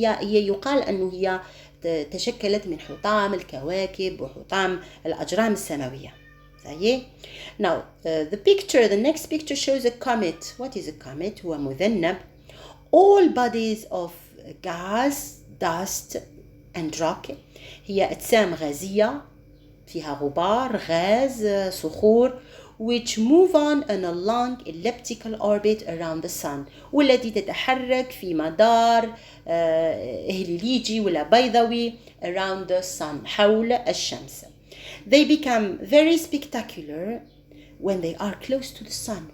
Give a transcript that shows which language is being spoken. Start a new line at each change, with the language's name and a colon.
Arabic: هي يقال أنه هي تشكلت من حطام الكواكب وحطام الأجرام السماوية.
English: Now the next picture shows a comet. What is a comet?
Arabic: هو مذنب.
English: All bodies of gas, dust and rock.
Arabic: هي أجسام غازية فيها غبار غاز صخور
English: which move on a long elliptical orbit around the sun,
Arabic: والتي تتحرك في مدار إهليليجي ولا بيضاوي
English: around the sun
Arabic: حول الشمس.
English: They become very spectacular when they are close to the sun.